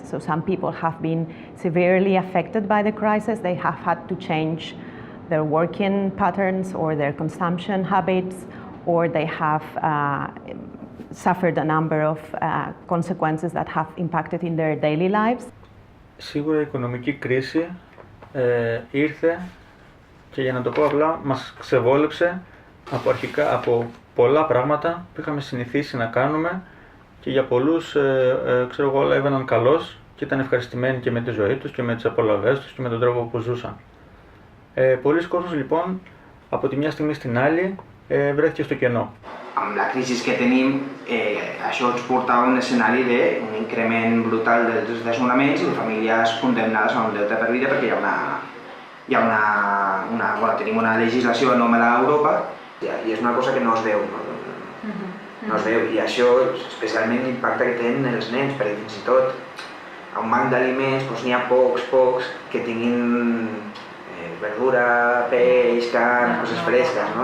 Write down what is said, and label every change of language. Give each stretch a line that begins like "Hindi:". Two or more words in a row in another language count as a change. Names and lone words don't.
English: So some people have been severely affected by the crisis. They have had to change their working patterns or their consumption habits, or they have suffered a number of consequences that have impacted in their daily lives.
Greek: Σίγουρα η οικονομική κρίση ήρθε και, για να το πω απλά, μας ξεβόλεψε από πολλά πράγματα που είχαμε συνηθίσει να κάνουμε και για πολλούς ξέρω εγώ, όλα έβαιναν καλώς και ήταν ευχαριστημένοι και με τη ζωή τους και με τις απολαβές τους και με τον τρόπο που ζούσαν. Πολλοί κόσμος λοιπόν από τη μια στιγμή στην άλλη βρέθηκε στο κενό.
Catalan: Amb la crisi que tenim, això ens porta a un escenari d'un increment brutal dels desnonaments i de famílies condemnades a un deute per vida perquè tenim una legislació anòmala a Europa i és una cosa que no es veu, no es veu, i això especialment l'impacte que tenen els nens, perquè fins i tot a un banc d'aliments n'hi ha pocs que tinguin verdura, peix, carn, coses fresques, no?